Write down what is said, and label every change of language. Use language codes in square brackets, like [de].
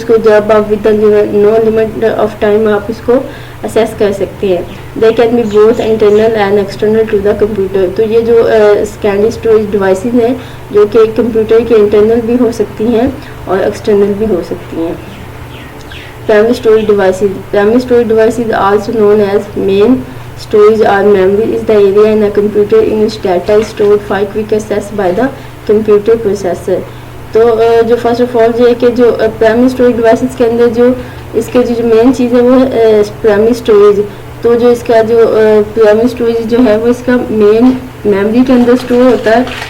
[hi] उसको जब आप with no limit of time आप उसको असेस कर सकते हैं. [en] They can be both internal and external to the computer. [hi] तो ये जो सेकेंडरी स्टोरेज डिवाइसेस हैं जो कि कंप्यूटर के इंटरनल भी हो सकती हैं और एक्सटर्नल भी हो सकती हैं. Primary storage devices. [en] Primary storage devices also known as main storage or memory is the area in a computer in which data is stored for quick access by the computer processor. [hi] तो जो first of all जो है कि जो primary storage devices के अंदर जो इसके जो मेन चीज़ है वो है प्राइमरी स्टोरेज. तो जो इसका जो प्राइमरी स्टोरेज जो है वो इसका मेन मेमोरी के अंदर स्टोर होता है.